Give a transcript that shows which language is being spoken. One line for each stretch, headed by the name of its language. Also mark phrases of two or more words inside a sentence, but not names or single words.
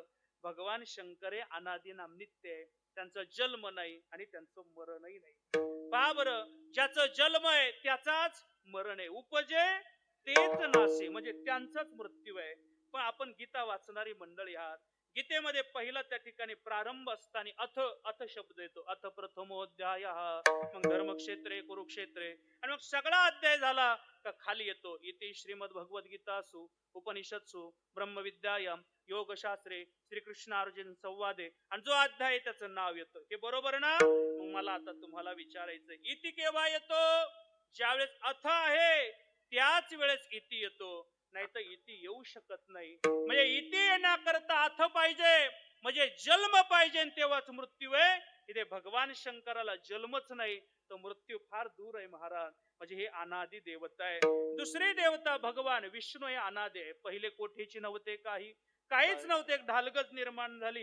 Marathi: भगवान शंकर हे अनादिनाम नित्य आहे. त्यांचा जन्म नाही आणि त्यांचं मरणही नाही. पहा बरं, ज्याचं जन्म आहे त्याचाच मरण आहे. उपजे तेच नासे, म्हणजे त्यांचाच मृत्यू आहे. पण आपण गीता वाचणारी मंडळी आहात. गीतेमध्ये पहिला त्या ठिकाणी प्रारंभ असताना अथ अथ शब्द येतो.
Sanskrit: अथ प्रथमोध्याय, मग धर्मक्षेत्रे कुरुक्षेत्रे,
Marathi: आणि मग सगळा अध्याय झाला का खाली येतो
Sanskrit: इति श्रीमद भगवद्गीतासु उपनिषत्सु ब्रह्मविद्यायाम योगशास्त्रे श्रीकृष्ण अर्जुन संवादे,
Marathi: आणि जो अध्याय त्याचं नाव येतं. हे बरोबर ना? मग मला आता तुम्हाला विचारायचं, इति केव्हा येतो? ज्यावेळेस अथ आहे त्याच वेळेस इति येतो, नाही तर इति येऊ शकत नाही. म्हणजे इति येण्याकरता अथ पाहिजे, म्हणजे जन्म पाहिजे, तेव्हाच मृत्यू आहे. इथे भगवान शंकराला जन्मच नाही तर मृत्यू फार दूर आहे महाराज. म्हणजे हे अनादि देवता आहे. दुसरी देवता भगवान विष्णू हे अनादि आहे. पहिले कोठेची नव्हते, काहीच नव्हते, एक ढालगज निर्माण झाली.